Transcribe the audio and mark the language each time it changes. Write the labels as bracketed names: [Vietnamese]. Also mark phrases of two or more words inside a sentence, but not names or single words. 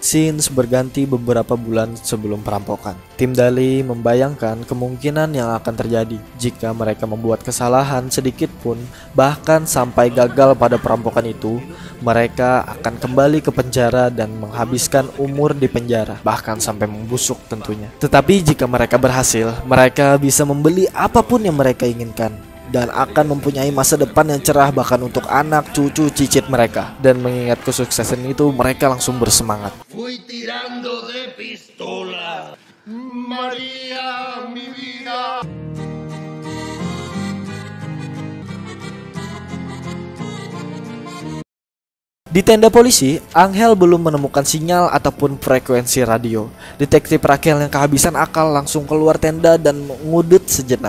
[Indonesian] Scenes berganti beberapa bulan sebelum perampokan. Tim Dali membayangkan kemungkinan yang akan terjadi jika mereka membuat kesalahan sedikit pun, bahkan sampai gagal pada perampokan itu, mereka akan kembali ke penjara dan menghabiskan umur di penjara, bahkan sampai membusuk tentunya. Tetapi jika mereka berhasil, mereka bisa membeli apapun yang mereka inginkan dan akan mempunyai masa depan yang cerah bahkan untuk anak, cucu, cicit mereka. Dan mengingat kesuksesan itu, mereka langsung bersemangat. [Spanish] Fui tirando de pistola, María, mi vida. [Indonesian] Di tenda polisi, Angel belum menemukan sinyal ataupun frekuensi radio. Detektif Raquel yang kehabisan akal langsung keluar tenda dan mengudut sejenak.